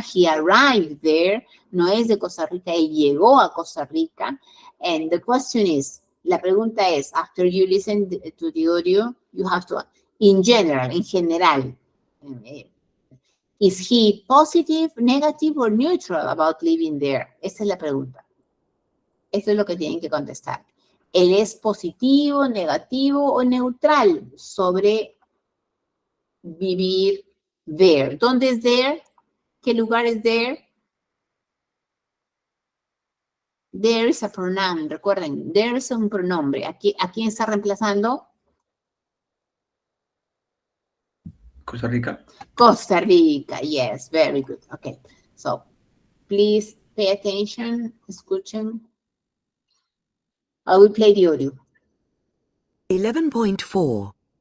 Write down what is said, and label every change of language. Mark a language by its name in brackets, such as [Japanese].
[Spanish] He arrived there. No es de Costa Rica. Él llegó a Costa Rica. [English] And the question is, la pregunta es, after you listen to the audio, you have to, in general, en general, is he positive, negative, or neutral about living there? [Spanish] Esa es la pregunta. Eso es lo que tienen que contestar. ¿Él es positivo, negativo o neutral sobre vivir there? ¿Dónde es there? ¿Qué lugar es there? There is a pronoun, recuerden, there is un pronombre. ¿A quién está reemplazando? Costa Rica. [English] Costa Rica, yes, very good. Okay, so please pay attention, escuchen. I will play the audio. 11.4.